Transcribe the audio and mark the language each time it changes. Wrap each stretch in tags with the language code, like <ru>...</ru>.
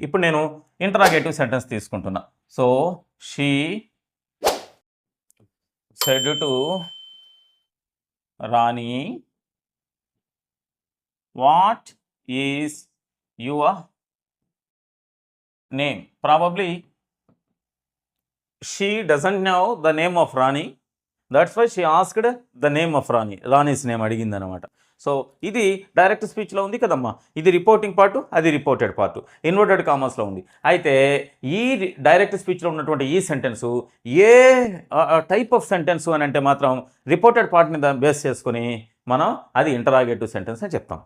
<te>ఇప్పుడు నేను interrogative sentence తీసుకుంటున్నా.</te> <en>So she said to Rani what is your name. Probably she doesn't know the name of Rani, that's why she asked the name of Rani, Rani's name</en> <te>అడిగింది అనమాట. So ఇది direct స్పీచ్లో ఉంది కదమ్మా, ఇది reporting part, అది reported part, inverted కామర్స్లో ఉంది. అయితే ఈ డైరెక్ట్ స్పీచ్లో ఉన్నటువంటి ఈ sentence ఏ type of sentence అని అంటే మాత్రం రిపోర్టెడ్ పార్ట్ని బేస్ చేసుకొని మనం అది ఇంటరాగేటివ్ సెంటెన్స్ అని చెప్తాం.</te>